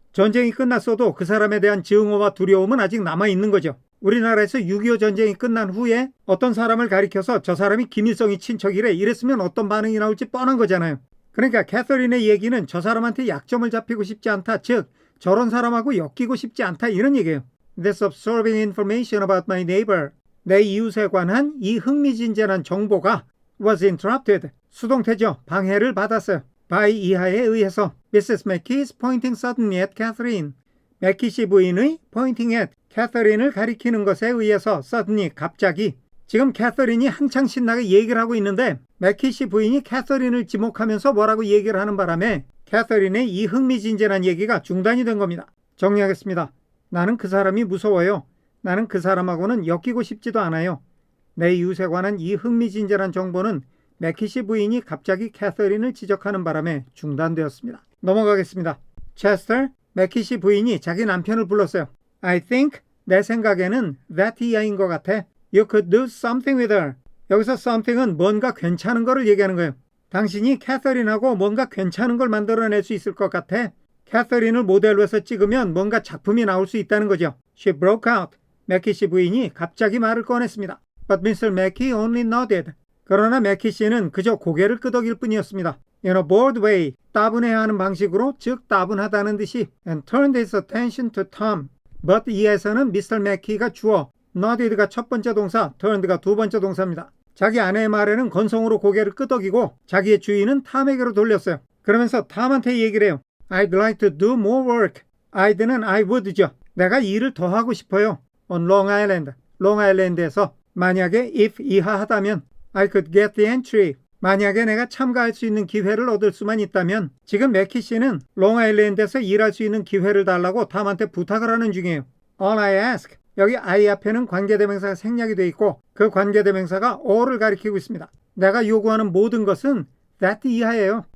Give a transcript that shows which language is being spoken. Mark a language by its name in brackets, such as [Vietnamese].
[Korean] 전쟁이 끝났어도 그 사람에 대한 증오와 두려움은 아직 남아있는 거죠. 우리나라에서 6.25 전쟁이 끝난 후에 어떤 사람을 가리켜서 저 사람이 김일성이 친척이래 이랬으면 어떤 반응이 나올지 뻔한 거잖아요. 그러니까 캐서린의 얘기는 저 사람한테 약점을 잡히고 싶지 않다. 즉 저런 사람하고 엮이고 싶지 않다 이런 얘기예요. [English] This absorbing information about my neighbor. [Korean] 내 이웃에 관한 이 흥미진진한 정보가 [English] was interrupted. [Korean] 수동태죠. 방해를 받았어요. by 이하에 의해서 Mrs. [English] Mackey is pointing suddenly at Catherine. [Korean] 매키 부인의 pointing at 캐서린을 가리키는 것에 의해서 suddenly 갑자기 지금 캐서린이 한창 신나게 얘기를 하고 있는데 매키 부인이 캐서린을 지목하면서 뭐라고 얘기를 하는 바람에 캐서린의 이 흥미진진한 얘기가 중단이 된 겁니다. 정리하겠습니다. 나는 그 사람이 무서워요. 나는 그 사람하고는 엮이고 싶지도 않아요. 내 이웃에 관한 이 흥미진진한 정보는 매키 부인이 갑자기 캐서린을 지적하는 바람에 중단되었습니다. 넘어가겠습니다. 체스터, 매키 부인이 자기 남편을 불렀어요. [English] I think, [Korean] 내 생각에는 that 이하인 것 같아. [English] You could do something with her. [Korean] 여기서 something은 뭔가 괜찮은 거를 얘기하는 거예요. 당신이 캐서린하고 뭔가 괜찮은 걸 만들어낼 수 있을 것 같아. 캐서린을 모델로 해서 찍으면 뭔가 작품이 나올 수 있다는 거죠. [English] She broke out. [Korean] 매키 부인이 갑자기 말을 꺼냈습니다. [English] But Mr. Mackey only nodded. [Korean] 그러나 매키 씨는 그저 고개를 끄덕일 뿐이었습니다. [English] In a bored way, [Korean] 따분해야 하는 방식으로, 즉 따분하다는 듯이 [English] and turned his attention to Tom. [Korean] But 이에서는 Mr. Mackey가 주어, nodded가 첫 번째 동사, turned가 두 번째 동사입니다. 자기 아내의 말에는 건성으로 고개를 끄덕이고 자기의 주의는 탐에게로 돌렸어요. 그러면서 탐한테 얘기를 해요. [English] I'd like to do more work. I'd는 I would죠. [Korean] 내가 일을 더 하고 싶어요. [English] On Long Island. [Korean] 롱아일랜드에서 만약에 [English] if [Korean] 이하하다면 [English] I could get the entry. [Korean] 만약에 내가 참가할 수 있는 기회를 얻을 수만 있다면 지금 매키 씨는 롱아일랜드에서 일할 수 있는 기회를 달라고 탐한테 부탁을 하는 중이에요. [English] All I ask. [Korean] 여기 I 앞에는 관계대명사가 생략이 되어 있고 그 관계대명사가 all을 가리키고 있습니다. 내가 요구하는 모든 것은 that 이하예요.